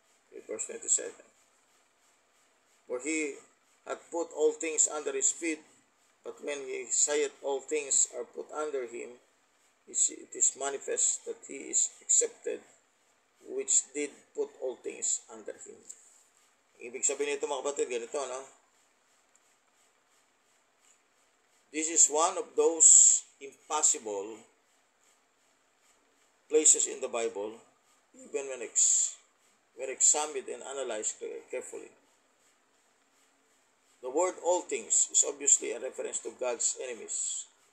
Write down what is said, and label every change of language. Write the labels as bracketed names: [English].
[English] Okay, verse 27. For he hath put all things under his feet, but when he saith all things are put under him, it is manifest that he is accepted, which did put all things under him. [Filipino] Ibig sabihin nito, mga kapatid, ganito, no? [English] This is one of those impossible places in the Bible, even when examined and analyzed carefully. The word all things is obviously a reference to God's enemies.